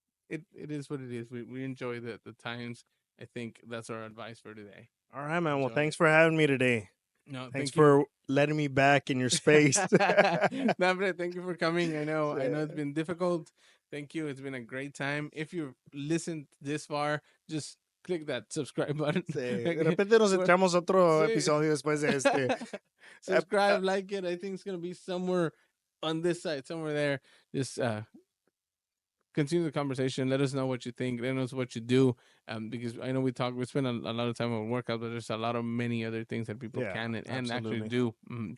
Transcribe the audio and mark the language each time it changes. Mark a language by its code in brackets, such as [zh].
[en] It is what it is. We enjoy the times. I think that's our advice for today. All right, man. Well, thanks for having me today. No, thanks for letting me back in your space. No, thank you for coming. I know it's been difficult. Thank you. It's been a great time. If you've listened this far, just click that subscribe button. [es] Sí. De repente nos echamos otro episodio después de este. [en] Subscribe, like it. I think it's going to be somewhere on this side, somewhere there. Just continue the conversation. Let us know what you think. Let us know what you do. Because I know we spend a lot of time on workout, but there's a lot of many other things that people Yeah, can and actually absolutely.